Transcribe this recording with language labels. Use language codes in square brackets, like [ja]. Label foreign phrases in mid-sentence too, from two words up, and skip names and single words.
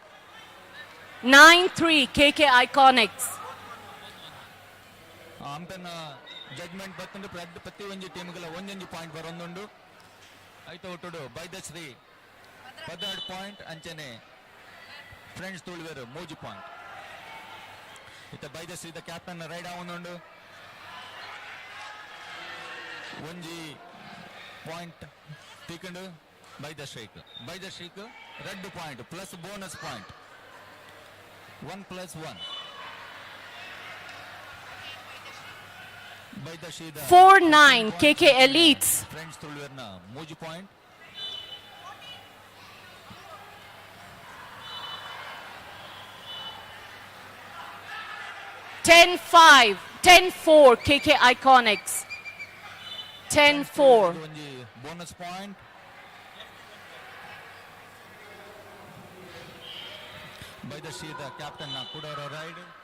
[en] 9-3 KK Iconics. umpire's judgement [tcy] ಬತ್ತಂಡು ಪ್ರತಿ ಒಂಜಿ ಟೀಮ್ಗಳ ಒಂದೊಂದು ಪಾಯಿಂಟ್ ಬರೊಂದುಂಡು ಐತ ಒಟ್ಟುಡು ಬೈದಶ್ರೀ 12 ಪಾಯಿಂಟ್ ಅಂಚನೆ ಫ್ರೆಂಡ್ಸ್ ತುಳುವೆರು 3 ಪಾಯಿಂಟ್ ಇತ್ತ ಬೈದಶ್ರೀದ [en] captain raid [tcy] ಆವೊಂದುಂಡು ಒಂಜಿ ಪಾಯಿಂಟ್ ತೀಕೊಂಡು ಬೈದಶ್ರೀಕ್ [en] raid point plus bonus point [tcy] 1+1 ಬೈದಶ್ರೀದ [en] 4-9 KK Elites. [tcy] ಫ್ರೆಂಡ್ಸ್ ತುಳುವೆರ್ನ 3 ಪಾಯಿಂಟ್ [en] Ten 5 10-4 KK Iconics. 10-4. Bonus point. By the Shida captain Kudara ride.